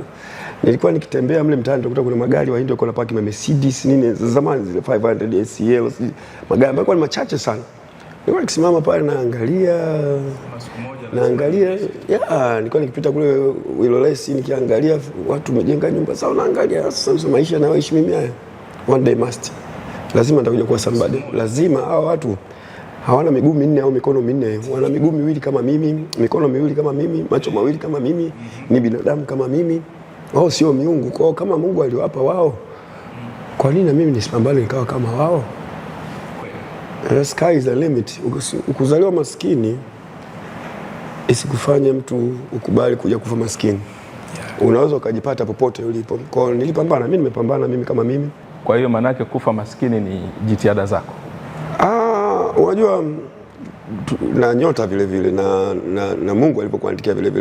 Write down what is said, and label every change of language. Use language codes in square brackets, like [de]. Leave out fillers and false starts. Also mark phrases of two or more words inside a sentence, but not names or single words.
[sw] Nilikuwa nikitembea mle mtaani nitakuta kuna magari wa India kwa napaki ma Mercedes nini za zamani zile 500 SL, magari ambayo ni machache sana. Nilikuwa nikisimama pale naangalia nilikuwa nikipita kule Wilolesi nikiangalia watu wamejenga nyumba sawa, naangalia sasa maisha nayoishi mimi haya. [en] One day [sw] lazima nitakuja kuwa somebody. Lazima hao watu hawana miguu minne au mikono minne, wana miguu miwili kama mimi, mikono miwili kama mimi, macho mawili kama mimi, ni binadamu kama mimi. Wao sio miungu. Kwa kama Mungu aliwapa wao, kwa nini na mimi nisipambane nikawa kama wao? [en] The sky is the limit. [sw] Ukuzaliwa maskini isikufanye mtu ukubali kuja kufa maskini. unaweza ukajipata popote ulipo. Kwa hiyo nilipambana, mimi nimepambana mimi kama mimi. Kwa hiyo manake kufa maskini ni jitihada zako? Unajua na nyota vile vile na Mungu alipokuandikia vile vile.